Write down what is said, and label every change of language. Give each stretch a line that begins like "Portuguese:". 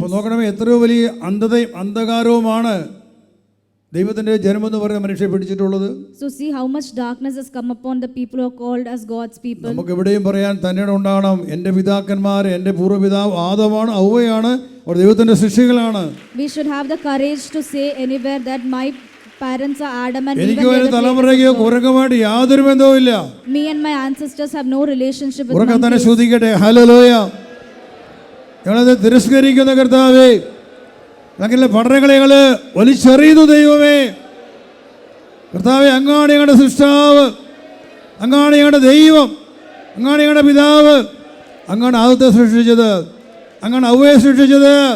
Malayalam: അപ്പോൾ നോക്കണമേ എത്രയോ വലിയ അന്ധതയും അന്ധകാരവുമാണ് ദൈവത്തിൻ്റെ ജനമെന്ന് പറയുന്ന മനുഷ്യരെ പിടിച്ചിട്ടുള്ളത്.
English: So see how much darkness has come upon the people who are called as God's people.
Malayalam: നമുക്ക് എവിടെയും പറയാൻ തന്നെ ഉണ്ടാകണം എൻ്റെ പിതാക്കന്മാർ എൻ്റെ പൂർവ്വപിതാവ് ആദമാണ് ഔവയാണ്, അവർ ദൈവത്തിൻ്റെ സൃഷ്ടികളാണ്.
English: We should have the courage to say anywhere that my parents are Adam and Eve.
Malayalam: എനിക്ക് ഒരു തലമുറയ്ക്ക് കുരങ്ങുമായിട്ട് യാതൊരു ബന്ധവും ഇല്ല.
English: Me and my ancestors have no relationship with
Malayalam: ഉറക്കെ തന്നെ
English: monkeys.
Malayalam: ശ്രദ്ധിക്കട്ടെ. ഹല്ലേലൂയ. ഞങ്ങളത് തിരസ്കരിക്കുന്ന കർത്താവേ, ഞങ്ങളുടെ പഠനങ്ങളെ ഞങ്ങൾ വലിച്ചെറിയുന്നു ദൈവമേ. കർത്താവേ, അങ്ങാണ് ഞങ്ങളുടെ സൃഷ്ടാവ്, അങ്ങാണ് ഞങ്ങളുടെ ദൈവം, അങ്ങാണ് ഞങ്ങളുടെ പിതാവ്, അങ്ങാണ് ആദത്തെ സൃഷ്ടിച്ചത്, അങ്ങാണ് ഔവയെ സൃഷ്ടിച്ചത്.